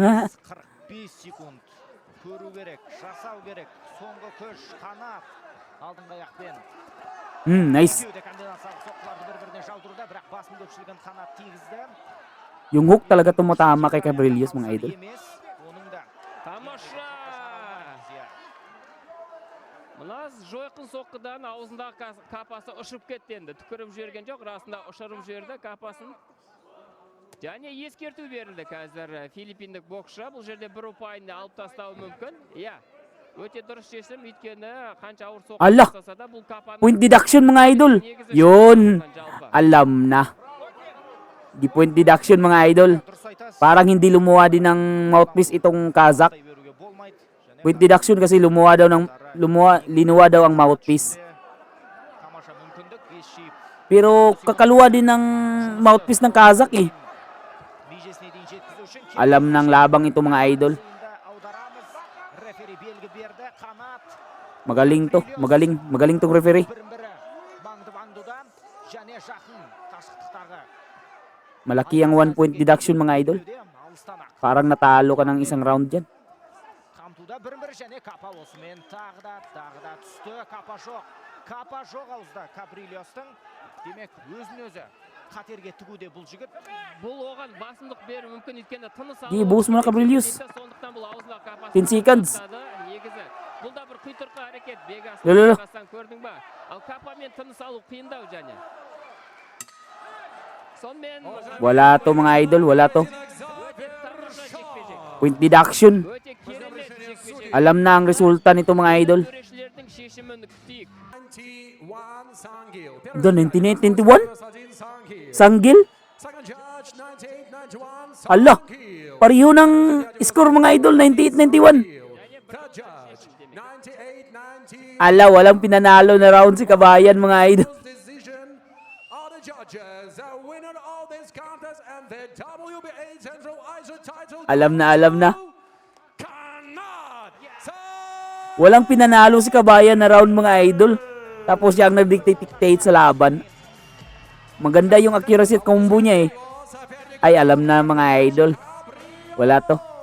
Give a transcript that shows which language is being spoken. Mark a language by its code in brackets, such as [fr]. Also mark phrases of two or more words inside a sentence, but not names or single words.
[en] Nice. [tl] Yung hook talaga tumatama kay Gabrillius mga idol. [kk] Мына жойқын соққыдан аузындағы капасы ұшып кетті енді. Түкіріп жіберген жоқ, расында ұшырып жіберді капасын. Және ескерту берілді қазір филиппиндік боксшы. Бұл жерде бір ұпайын алып тастауы мүмкін. Иә, өте дұрыс шешім, өйткені қанша ауыр соққы жасаса да бұл капаны... [en] Point deduction [tl] mga idol. Yun, alam na. Di [en] point deduction [tl] mga idol. Parang hindi lumuha din ng mouthpiece itong Kazakh. [en] Point deduction [tl] kasi linuwa daw ang mouthpiece. Pero kakaluwa din ng mouthpiece ng Kazakh eh. Alam ng labang ito mga idol. Magaling to, magaling tong referee. Malaki ang 1 [en] point deduction [tl] mga idol. Parang natalo ka ng isang round dyan. [kk] Қамтуда бір және капа осымен тағы да түсті. Капа жоқ. Капа жоқ ауызда Кабрильостың. Демек өзін өзі қатерге тігуде бұл жігіт. Бұл оған басымдық беру мүмкін, өйткені тыныс Ди, бос мына Кабрильос. Сондықтан бұл аузына капасын [en] 10 seconds. [kk] негізі. Бұл да бір құйтырқы әрекет. Бегас Ле-ле-ле. көрдің ба? Ал капамен тыныс алу қиындау және. Сонымен [tl] Wala to mga idol, wala to. [kk] өте тамаша жекпе-жек. [en] Point deduction. [kk] Өте керемет жекпе-жек. [tl] Alam na ang resulta nito mga idol. [kk] Төрешілердің шешімін күтейік. [en] 91 Sangil. The 1991? Sanggil? Second judge 98-91 [tl] Ala, Sangil. pareho ng score mga idol, 98-91. Third judge 98-90. Ala, walang pinanalo na round si Kabayan mga idol. [en] Decision are the judges. The winner of this contest and the WBA Central Asia title. [tl] Alam na. [en] Cannot. [tl] Walang pinanalo si Kabayan na round mga idol. Tapos siya ang nag-dictate sa laban. Maganda yung accuracy at combo niya eh. Ay, alam na mga idol. Wala to.